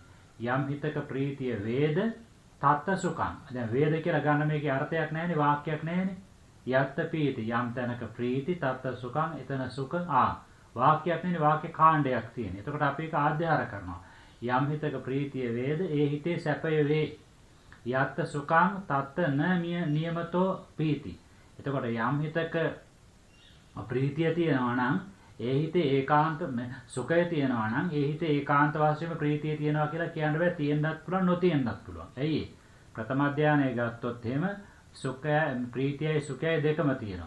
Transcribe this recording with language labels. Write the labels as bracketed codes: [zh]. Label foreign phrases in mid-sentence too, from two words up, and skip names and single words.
[si] යම් හිතක ප්‍රීතිය වේද [pi] තත්ත සුඛං. [si] දැන් වේද කියලා ගන්න මේකේ අර්ථයක් නැහැනේ වාක්‍යයක් නැහැනේ. [pi] යත් පීති [si] යම් තැනක ප්‍රීති [pi] තත්ත සුඛං [si] එතන සුඛ වාක්‍යයක් නෙවෙයි වාක්‍ය කාණ්ඩයක් තියෙන. එතකොට අපි ඒක ආධ්‍යාර කරනවා. යම් හිතක ප්‍රීතිය වේද ඒ හිතේ සැපය වේ. [pi] යත් සුඛං තත්ත න නියමතෝ පීති. [si] එතකොට යම් හිතක ප්‍රීතිය තියෙනවා නම් ඒ හිතේ ඒකාන්ත සුඛය තියෙනවා නම් ඒ හිතේ ඒකාන්ත වශයෙන්ම ප්‍රීතිය තියෙනවා කියලා කියන්න බෑ. තියෙන්නත් පුළුවන් නොතියෙන්නත් පුළුවන්. ඇයි? ප්‍රථම ධානය ගත්තොත් එහෙම සුඛය ප්‍රීතියයි සුඛයයි දෙකම තියෙනවා.